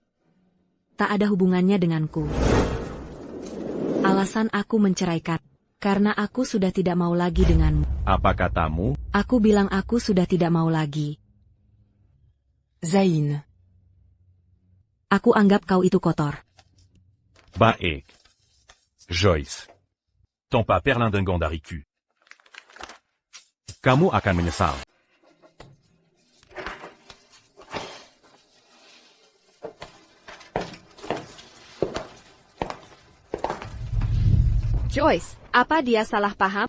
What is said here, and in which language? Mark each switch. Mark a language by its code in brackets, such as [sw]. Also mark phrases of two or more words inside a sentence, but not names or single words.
[id] Tak ada hubungannya denganku. Alasan aku menceraikan. Karena aku sudah tidak mau lagi denganmu. Apa katamu? Aku bilang aku sudah tidak mau lagi. Zain. Aku anggap kau itu kotor. Baik. Joyce. Tant pas perlindingant d'Aricu. Kamu akan menyesal. Joyce, apa dia salah paham?